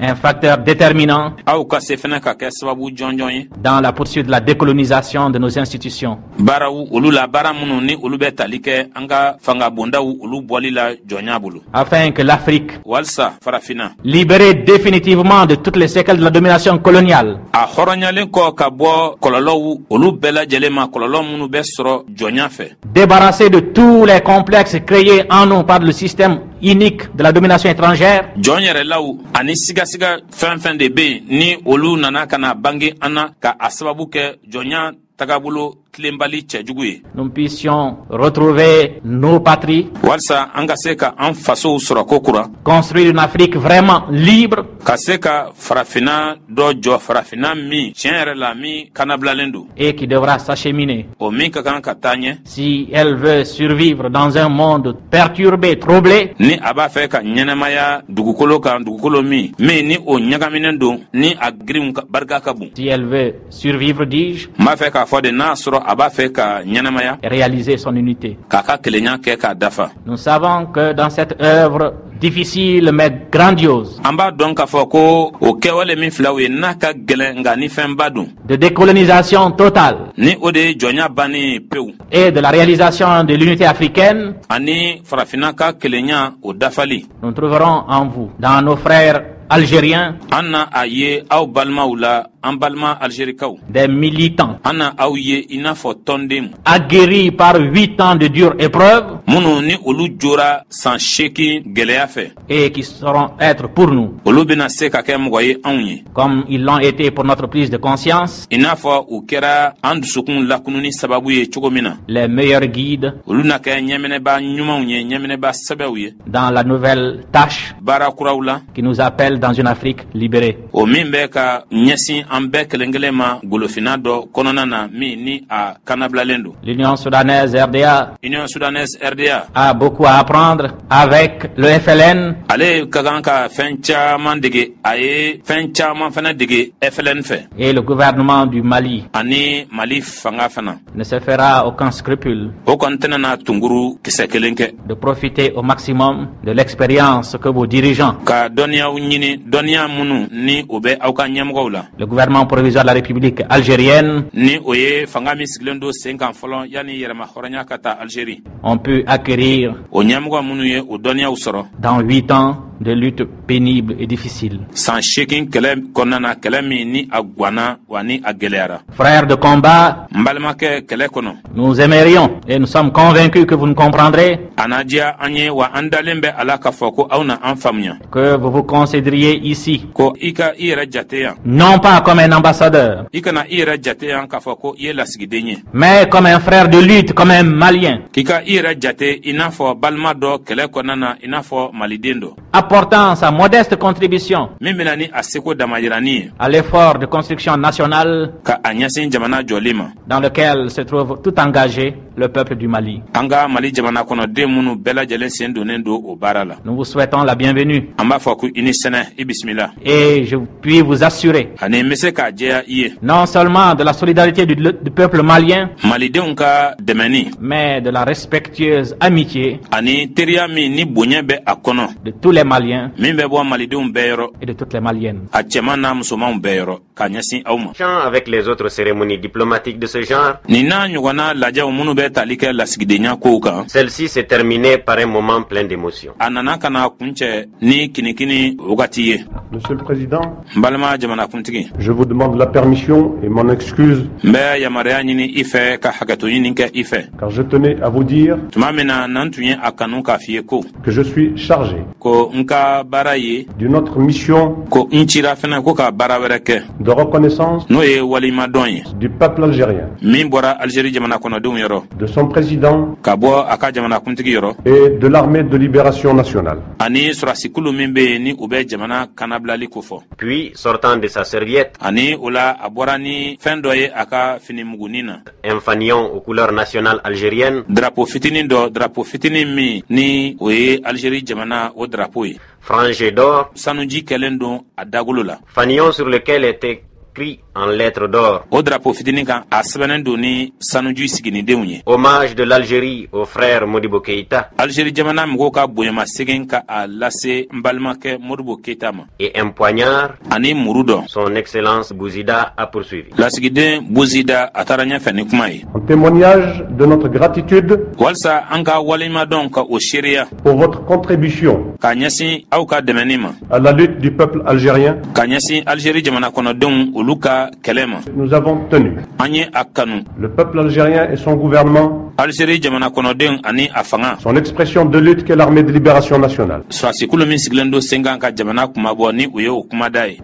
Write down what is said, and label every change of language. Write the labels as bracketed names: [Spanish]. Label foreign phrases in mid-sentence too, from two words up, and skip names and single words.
[French] facteur déterminant [Bambara] aw ka se fana ka kɛ sababu jɔnjɔn ye [French] dans la poursuite de la décolonisation de nos institutions. [Bambara] baaraw olu la baara minnu ni olu bɛ tali kɛ an ka fanga bondaw olu bɔli la jɔnya bolo [French] Afin que l'Afrique, [Bambara] walisa farafina [French] libérée définitivement de toutes les séquelles de la domination coloniale, [Bambara] a hɔrɔnyalen kɔ ka bɔ kɔlɔlɔw olu bɛɛ lajɛlen ma kɔlɔlɔ minnu bɛ sɔrɔ jɔnya fɛ [French] débarrassée de tous les complexes créés en nous par le système unique de la domination étrangère, [Bambara] jɔn yɛrɛlaw ani sigasiga fɛn fɛn de bɛ yen ni olu nana ka na bange an na ka a sababu kɛ jɔnya tagabolo tilenbali cɛjugu ye [French] nous puissions retrouver nos patries, [Bambara] walisa an ka se ka an fasow sɔrɔ ko kura [French] construire une Afrique vraiment libre, [Bambara] ka se ka farafina dɔ jɔ farafina min tiɲɛ yɛrɛ la min kanabilalen don [French] et qui devra s'acheminer. [Bambara] o min ka kan ka taa ɲɛ [French] Si elle veut survivre dans un monde perturbé, troublé, [Bambara] ni a b'a fɛ ka ɲɛnɛmaya dugukolo kan dugukolo min ni o ɲagaminen don ni a girinw barika ka bon [French] si elle veut survivre, dis-je, [Bambara] n b'a fɛ k'a fɔ de n'a sɔrɔ a b'a fɛ ka ɲɛnɛmaya [French] et réaliser son unité. [Bambara] k'a ka kelenya kɛ k'a dafa [French] Nous savons que dans cette œuvre difficile mais grandiose [Bambara] an b'a dɔn k'a fɔ ko o kɛwale min filaw ye n'a ka gɛlɛn nka ni fɛnba don [French] de décolonisation totale [Bambara] ni o de ye jɔnya bannen pewu [French] et de la réalisation de l'unité africaine, [Bambara] ani farafina ka kelenya o dafali [French] nous trouverons en vous, dans nos frères algériens, [Bambara] an na a ye aw balimaw la an balima algerikaw [French] des militants [Bambara] an na aw ye i n'a fɔ tɔnden [French] aguerris par 8 ans de dures épreuves [Bambara] minnu ni olu jora san 8 gwɛlɛya fɛ [French] et qui sauront être pour nous, [Bambara] olu bena se ka kɛ mɔgɔ ye anw ye [French] comme ils l'ont été pour notre prise de conscience, [Bambara] i n'a fɔ u kɛra an dusukun lakununi sababu ye cogo min na [French] les meilleurs guides [Bambara] olu na kɛ ɲɛminɛba ɲumanw ye ɲɛminɛba sɛbɛw ye [French] dans la nouvelle tâche [Bambara] baara kuraw la [French] qui nous appelle dans une Afrique libérée. [Bambara] o min bɛ ka ɲɛsin an bɛɛ kelen kelen ma golofina dɔ kɔnɔna na min ni a kanabilalen don [French] L'Union soudanaise RDA union soudanaise RDA a beaucoup à apprendre avec le FLN [Bambara] ale ka kan ka fɛn caaman dege a ye fɛn caaman fɛnɛ dege FLN fɛ [French] et le gouvernement du Mali [Bambara] ani Mali fanga fana [French] ne se fera aucun scrupule [Bambara] o kɔni tɛnana tunguru kisɛ kelen kɛ [French] de profiter au maximum de l'expérience que vos dirigeants, [Bambara] ka dɔnniyaw ɲini dɔnniya minnu ni o bɛ aw ka ɲɛmɔgɔw la [French] le gouvernement provisoire de la République algérienne, [Bambara] ni o ye fanga min sigilen don sen kan fɔlɔ yanni yɛrɛma hɔrɔnya ka taa Algérie [French] ont pu acquérir [Bambara] o ɲɛmɔgɔ minnu ye o dɔnniyaw sɔrɔ [French] dans 8 ans de lutte pénible et difficile. [Bambara] san 8 kɛlɛ kɔnɔna na kɛlɛ min ni a gwanna wa ni a gwɛlɛyara [French] Frères de combat, [Bambara] n balimakɛ kɛlɛ kɔnɔ [French] nous aimerions et nous sommes convaincus que vous nous comprendrez, [Bambara] a na diya an ye wa an dalen bɛ a la k'a fɔ ko aw na an faamuya [French] que vous vous considériez ici, [Bambara] ko i ka i yɛrɛ jate yan [French] non pas comme un ambassadeur, [Bambara] i kana i yɛrɛ jate yan k'a fɔ ko i ye lasigiden ye [French] mais comme un frère de lutte, comme un Malien, [Bambara] k'i ka i yɛrɛ jate i n'a fɔ balima dɔ kɛlɛ kɔnɔna na i n'a fɔ maliden dɔ [French] apportant sa modeste contribution [Bambara] min bɛna ni a seko damayirani ye [French] à l'effort de construction nationale [Bambara] ka a ɲɛsin jamana jɔli ma [French] dans lequel se trouve tout engagé le peuple du Mali. [Bambara] an ka mali jamana kɔnɔden minnu bɛɛ lajɛlen sen donnen don o baara la [French] Nous vous souhaitons la bienvenue [Bambara] an b'a fɔ ko i ni sɛnɛ i bisimila [French] et je puis vous assurer [Bambara] ani n bɛ se k'a jɛya i ye [French] non seulement de la solidarité du peuple malien, [Bambara] malidenw ka dɛmɛni [French] mais de la respectueuse amitié [Bambara] ani teriya min ni bonya bɛ a kɔnɔ [French] de tous les Maliens [Bambara] min bɛ bɔ malidenw bɛɛ yɔrɔ [French] et de toutes les Maliennes. [Bambara] a cɛman n'a musomanw bɛɛ yɔrɔ k'a ɲɛsin aw ma [French] Avec les autres cérémonies diplomatiques de ce genre, [Bambara] nin n'a ɲɔgɔnna lajɛw minnu bɛ tali kɛ lasigidenya kow kan [French] celle-ci s'est terminée par un moment plein d'émotion. [Bambara] a nana ka na kuncɛ ni kinikini wagati ye [French] Monsieur le Président, [Bambara] n balima jamanakuntigi [French] je vous demande la permission et mon excuse [Bambara] n bɛ yamaruya ɲini i fɛ ka hakɛto ɲini kɛ i fɛ [French] car je tenais à vous dire [Bambara] tuma min na n'an tun ye a kanu k'a f'i ye ko [French] que je suis chargé [Bambara] ko n ka baara ye [French] d'une autre mission [Bambara] ko n cira fɛnɛ ko ka baara wɛrɛ kɛ [French] de reconnaissance [Bambara] n'o ye walimadɔn ye [French] du peuple algérien, [Bambara] min bɔra Algérie jamana kɔnɔdenw yɔrɔ [French] de son président [Bambara] ka bɔ a ka jamanakuntigi yɔrɔ [French] et de l'armée de libération nationale. [Bambara] ani sɔrɔdasikulu min bɛ yen ni u bɛ jamana kanabilali kofɔ [French] Puis, sortant de sa serviette, [Bambara] ani o la a bɔra ni fɛn dɔ ye a ka finimugunin na [French] un fanion aux couleurs nationales algériennes, [Bambara] drapeau fitinin min ni o ye Algérie jamana o drapeau ye [French] frangé d'or, [Bambara] sanuji kɛlen don a dagolo la [French] fanion sur lequel était écrit en lettres d'or. [Bambara] O drapeau fitinin kan a sɛbɛnnen don ni sanuju siginidenw ye. [French] Hommage de l'Algérie au frère Modibo Keïta. [Bambara] Algérie jamana mɔgɔw ka bonyamasegin ka a lase n balimakɛ Modibo Keïta ma. [French] Et un poignard. [Bambara] Ani muru dɔ. [French] Son Excellence Bouzida a poursuivi. [Bambara] Lasigiden Bouzida a taara ɲɛfɛ ni kuma ye. [French] En témoignage de notre gratitude [Bambara] walisa an ka waleɲumadɔn ka o seereya. [French] pour votre contribution [Bambara] Ka ɲɛsin aw ka dɛmɛni ma. [French] à la lutte du peuple algérien, [Bambara] Ka ɲɛsin Algérie jamana kɔnɔdenw olu ka kɛlɛ ma. [French] nous avons tenu. [Bambara] An ye a kanu. [French] Le peuple algérien et son gouvernement, [Bambara] Algérie jamana kɔnɔdenw ani a fanga. [French] son expression de lutte qu'est l'armée de libération nationale, [Bambara] Surasikulu min sigilen don sen kan ka jamana kumabɔ ni o ye o kumada ye.